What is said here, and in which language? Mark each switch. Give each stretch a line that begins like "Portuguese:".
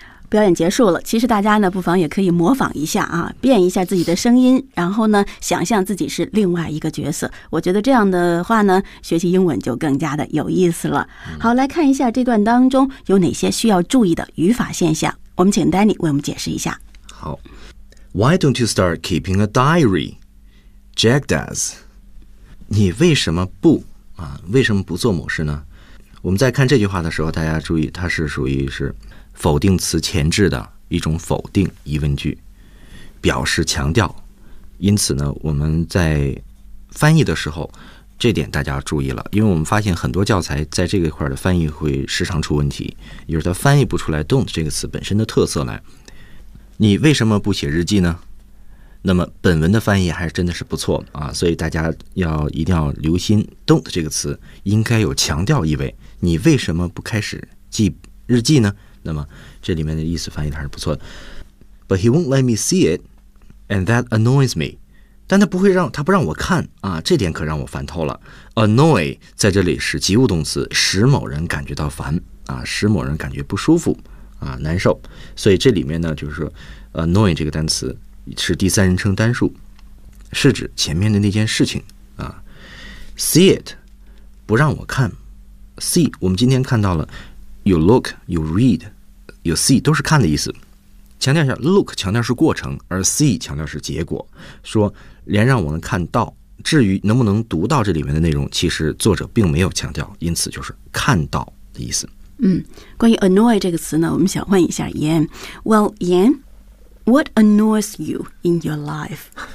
Chinese: 表演结束了，其实大家呢不妨也可以模仿一下啊，变一下自己的声音，然后呢想象自己是另外一个角色，我觉得这样的话呢学习英文就更加的有意思了。好，来看一下这段当中有哪些需要注意的语法现象，我们请 Danny 为我们解释一下。
English: 好， Why don't you start keeping a diary? Jack does.
Chinese: 你为什么不啊？为什么不做某事呢？我们在看这句话的时候，大家注意它是属于是否定词前置的一种否定疑问句，表示强调。因此呢，我们在翻译的时候，这点大家要注意了，因为我们发现很多教材在这个块的翻译会时常出问题，也就是它翻译不出来 don't 这个词本身的特色来。你为什么不写日记呢？那么本文的翻译还真的是不错啊，所以大家要一定要留心 don't 这个词应该有强调意味。你为什么不开始记日记呢？那么这里面的意思翻译还是不错的。
English: But he won't let me see it, and that annoys me.
Chinese: 但他不会让，他不让我看啊，这点可让我烦透了。Annoy 在这里是及物动词，使某人感觉到烦啊，使某人感觉不舒服啊，难受。所以这里面呢，就是说 annoy 这个单词是第三人称单数，是指前面的那件事情啊。 See it 不让我看 ，see 我们今天看到了，有 look， 有 read， 有 see 都是看的意思。强调一下 ，look 强调是过程，而 see 强调是结果。说连让我能看到，至于能不能读到这里面的内容，其实作者并没有强调，因此就是看到的意思。嗯，关于 annoy 这个词呢，我们想问一下 Yan。
English: Well, Yan, what annoys you in your life?